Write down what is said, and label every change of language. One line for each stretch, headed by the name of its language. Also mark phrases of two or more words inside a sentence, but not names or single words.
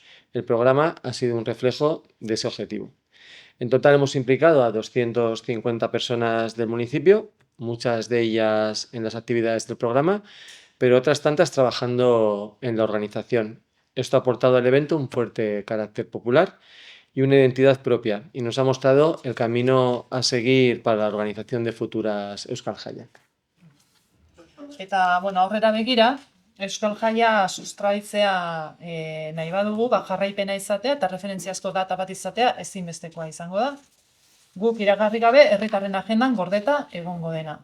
Spanish: El programa ha sido un reflejo de ese objetivo. En total hemos implicado a 250 personas del municipio, muchas de ellas en las actividades del programa, pero otras tantas trabajando en la organización. Esto ha aportado al evento un fuerte carácter popular y una identidad propia, y nos ha mostrado el camino a seguir para la organización de futuras Euskal Jaiak.
Basque: Eta, aurrera begira, Euskal Jaia sustraitzea nahi badugu, jarraipena izatea eta referentziazko data bat izatea ezinbestekoa izango da. Guk iragarri gabe herritarren agendan gordeta egongo dena.